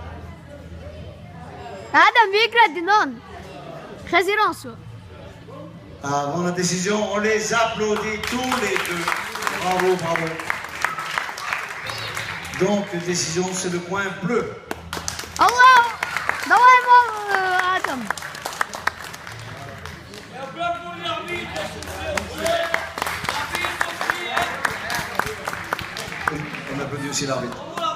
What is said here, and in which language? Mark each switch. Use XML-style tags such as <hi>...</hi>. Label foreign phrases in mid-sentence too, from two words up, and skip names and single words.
<fr>Adam, vi grad din någon. Residence. Avant la décision, on les applaudit tous les deux. Bravo, bravo. Donc, décision, c'est le coin bleu. Allah!</fr> <ru>Давай его, Адам.</ru> <fr>On applaudit aussi l'arbitre.</fr>